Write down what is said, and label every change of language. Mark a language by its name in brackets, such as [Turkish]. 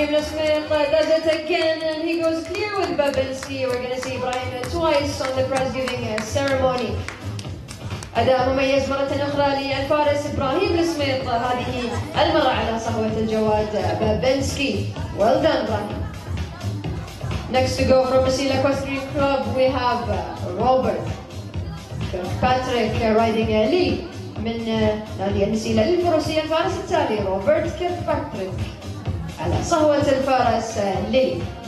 [English] goes clear with Babinski. We're going to see Brian twice on the prize giving ceremony. [Arabic] أداء مميز مرة أخرى للفارس إبراهيم السميط، هذه المرة على صهوة الجواد بابنسكي. [English] Well done, Brian. Next to go from Masila Equestrian Club, we have Robert Patrick riding Lee [Arabic] من نادي المسيلة للفروسية. الفارس التالي روبرت كيركباتريك على صهوة الفارس لي.